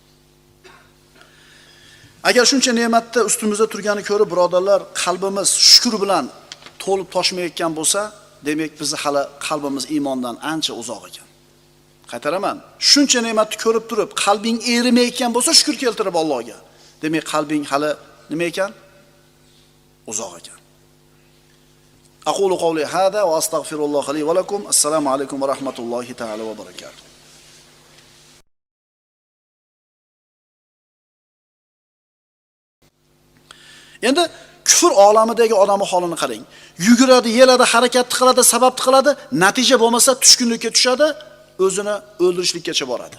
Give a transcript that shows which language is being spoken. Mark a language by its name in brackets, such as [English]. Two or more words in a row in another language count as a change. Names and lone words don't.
[Uzbek] Agar shuncha ne'matni ustimizda turgani ko'rib, birodarlar, qalbimiz shukr bilan to'lib toshmayotgan bo'lsa, demak biz hali qalbimiz iymondan ancha uzoq ekan. Qaytaraman. Shuncha ne'matni ko'rib turib, qalbing erimayotgan bo'lsa, shukr keltirib Allohga. Demak, qalbing hali nima ekan? Uzoq ekan. [Arabic] أقول قولي هذا وأستغفر الله لي ولكم. السلام عليكم ورحمة الله تعالى وبركاته. [Uzbek] Endi kufr olamidagi odamning holini qarang. Yuguradi, yeladi, harakat qiladi, sabab qiladi, natija bo'lmasa tushkunlikka tushadi, o'zini o'ldirishlikkacha boradi.